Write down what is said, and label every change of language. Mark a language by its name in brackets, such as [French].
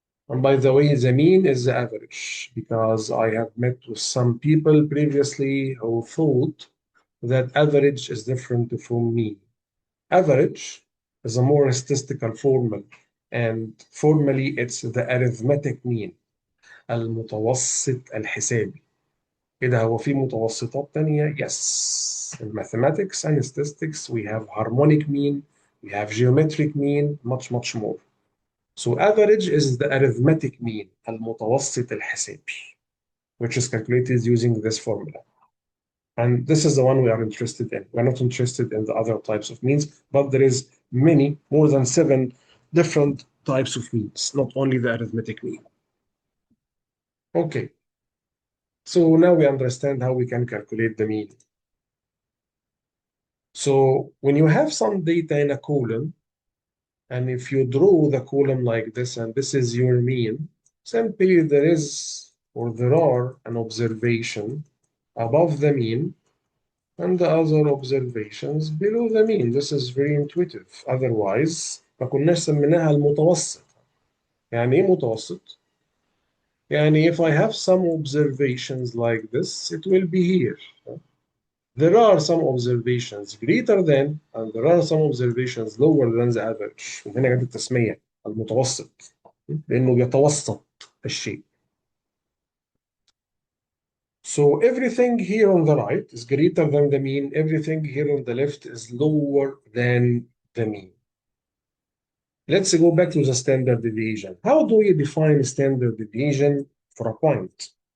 [English] And by the way, the mean is the average because I have met with some people previously who thought that average is different from mean. Average is a more statistical formula, and formally it's the arithmetic mean, [Arabic] المتوسط الحسابي. إيه ده، هو في متوسطات تانية؟ [English] Yes. In mathematics and statistics we have harmonic mean, we have geometric mean, much more. So average is the arithmetic mean, [Arabic] المتوسط الحسابي, [English] which is calculated using this formula. And this is the one we are interested in. We're not interested in the other types of means, but there is many, more than 7 different types of means, not only the arithmetic mean. Okay, so now we understand how we can calculate the mean. So when you have some data in a column, and if you draw the column like this, and this is your mean, simply there is or there are an observation above the mean and the other observations below the mean. This is very intuitive. Otherwise [Arabic] ما كناش سميناها المتوسط. يعني ايه متوسط؟ يعني [English] if I have some observations like this, it will be here. There are some observations greater than and there are some observations lower than the average. [Arabic] من هنا جت التسمية المتوسط لأنه بيتوسط الشيء. [English] So everything here on the right is greater than the mean. Everything here on the left is lower than the mean. Let's go back to the standard deviation. How do you define standard deviation for a point?